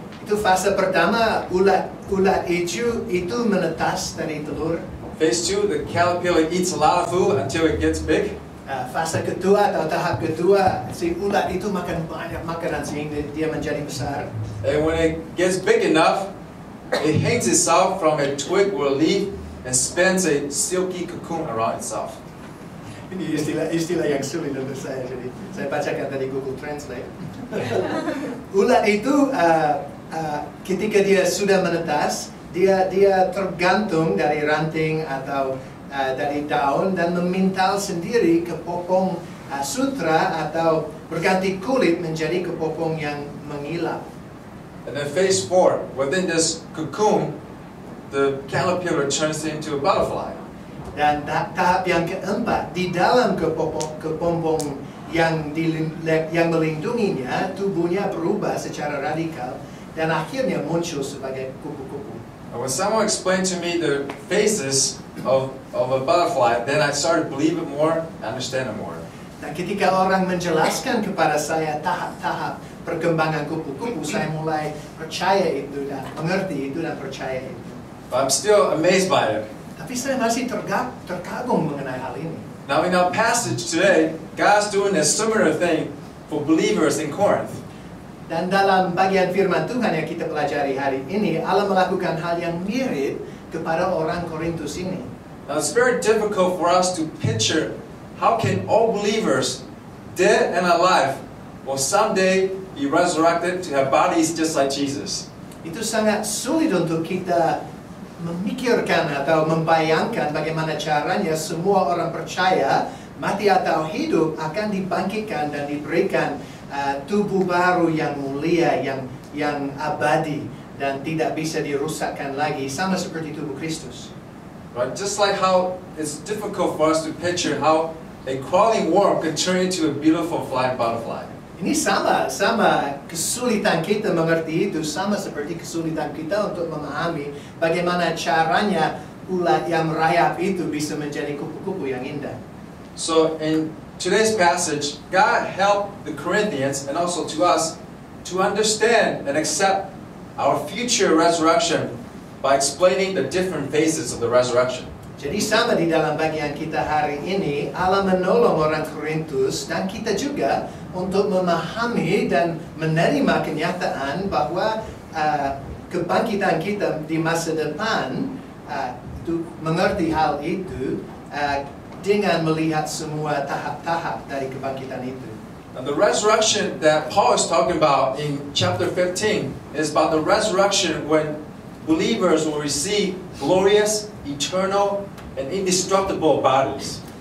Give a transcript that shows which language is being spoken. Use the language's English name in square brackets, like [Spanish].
[Indonesian] Itu fase pertama, ulat hijau itu menetas dari telur. [English] Phase 2, the caterpillar eats a lot of food until it gets big. [Indonesian] Fase kedua atau tahap kedua, si ulat itu makan banyak makanan sehingga dia menjadi besar. [English] And when it gets big enough, it hangs itself from a twig or a leaf and spins a silky cocoon around itself. [Indonesian] Ini istilah yang sulit untuk saya, jadi saya bacakan dari Google Translate. Ulat itu ketika dia sudah menetas, dia tergantung dari ranting atau dari daun dan memintal sendiri ke popong sutra atau berganti kulit menjadi ke popong yang mengilap. [English] And then phase 4, within this cocoon, the caterpillar turns into a butterfly. [Indonesian] Dan tahap yang keempat, di dalam kepompong yang melindunginya, tubuhnya berubah secara radikal dan akhirnya muncul sebagai kupu-kupu. [English] And when someone explained to me the phases of a butterfly, then I started to believe it more, understand it more. [Indonesian] Dan ketika orang menjelaskan kepada saya tahap-tahap perkembangan kupu-kupu, saya mulai percaya itu dan mengerti itu dan percaya itu. [English] But I'm still amazed by it. [Indonesian] Tapi saya masih terkagum mengenai hal ini. [English] Now in our passage today, God's doing a similar thing for believers in Corinth. [Indonesian] Dan dalam bagian firman Tuhan yang kita pelajari hari ini, Allah melakukan hal yang mirip kepada orang Korintus ini. [English] Now it's very difficult for us to picture how can all believers, dead and alive, will someday be resurrected to have bodies just like Jesus. [Indonesian] Itu sangat sulit untuk kita memikirkan atau membayangkan bagaimana caranya semua orang percaya mati atau hidup akan dibangkitkan dan diberikan tubuh baru yang mulia, yang abadi dan tidak bisa dirusakkan lagi, sama seperti tubuh Kristus. [English] Right? Just like how it's difficult for us to picture how a crawling worm can turn into a beautiful flying butterfly. [Indonesian] Ini sama kesulitan kita mengerti itu, sama seperti kesulitan kita untuk memahami bagaimana caranya ulat yang merayap itu bisa menjadi kupu-kupu yang indah. [English] So in today's passage, God helped the Corinthians and also to us to understand and accept our future resurrection by explaining the different phases of the resurrection. [Indonesian] Jadi sama di dalam bagian kita hari ini, Allah menolong orang Korintus dan kita juga untuk memahami dan menerima kenyataan bahwa kebangkitan kita di masa depan, mengerti hal itu dengan melihat semua tahap-tahap dari kebangkitan itu. [English] Now, the resurrection that Paul is talking about in chapter 15 is about the resurrection when believers will receive glorious, eternal, and indestructible bodies.